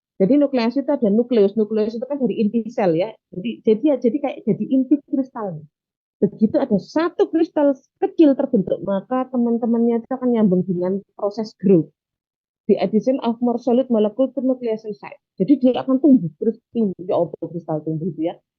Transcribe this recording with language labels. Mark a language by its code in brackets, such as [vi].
[id] Jadi nukleasi itu ada nukleus. Nukleus itu kan dari inti sel ya. Jadi kayak jadi inti kristalnya. Begitu ada satu kristal kecil terbentuk, maka teman-temannya itu akan nyambung dengan proses growth. [en] The addition of more solid molecule to nucleation site. [id] Jadi dia akan tumbuh terus tinggi, ya kristal tumbuh itu ya.